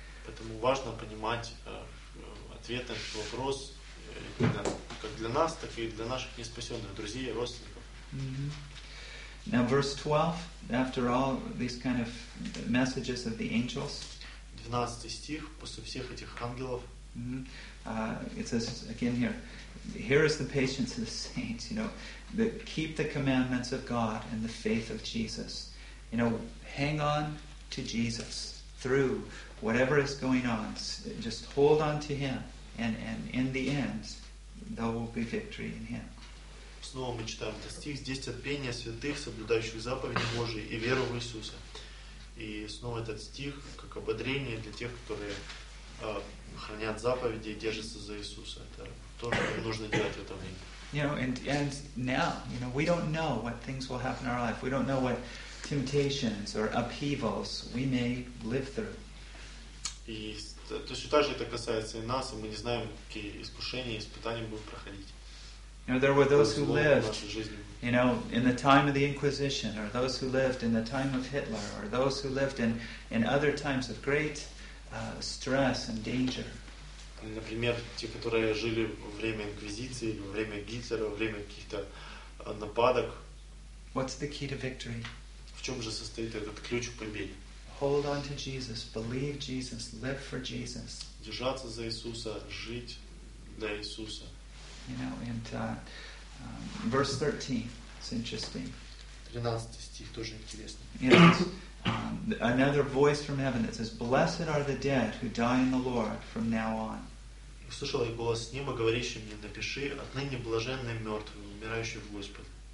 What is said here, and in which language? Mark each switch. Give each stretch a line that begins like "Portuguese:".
Russian: Поэтому важно понимать ответ на этот вопрос как для нас, так и для наших неспасенных друзей и родственников. Mm-hmm.
English: Now verse 12, after all these kind of messages of the angels.
Russian: 12 стих после всех этих ангелов. Mm-hmm.
English: It says again here is the patience of the saints, you know, that keep the commandments of God and the faith of Jesus. You know, hang on to Jesus through whatever is going on, just hold on to Him, and in the end, there will be victory in Him.
Russian: Снова мы читаем этот стих. Здесь терпение святых, соблюдающих заповеди Божии, и веру в Иисуса. И снова этот стих как ободрение для тех, которые хранят заповеди и держатся за Иисуса. Это то, что нужно делать в это время.
English: You know, and now, you know, we don't know what things will happen in our life. We don't know what temptations or upheavals we may live through.
Russian: И То есть также это касается и нас, и мы не знаем, какие искушения и испытания будут проходить.
English: You know, there were those who lived, you know, in the time of the Inquisition, or those who lived in the time of Hitler, or those who lived in other times of great stress and danger.
Russian: Например, те, которые жили во время инквизиции, во время Гитлера, во время каких-то нападок.
English: What's the key to victory?
Russian: В чем же состоит этот ключ к победе?
English: Hold on to Jesus, believe Jesus, live for Jesus.
Russian: Держаться за Иисуса, жить для Иисуса.
English: You know, and verse 13, it's interesting.
Russian: 13 стих тоже интересный.
English: Another voice from heaven that says, "Blessed are the dead who die in the Lord from now on."
Russian: Я услышал и голос с неба, говорящий мне: напиши, отныне блаженные мертвые, умирающие в Господе.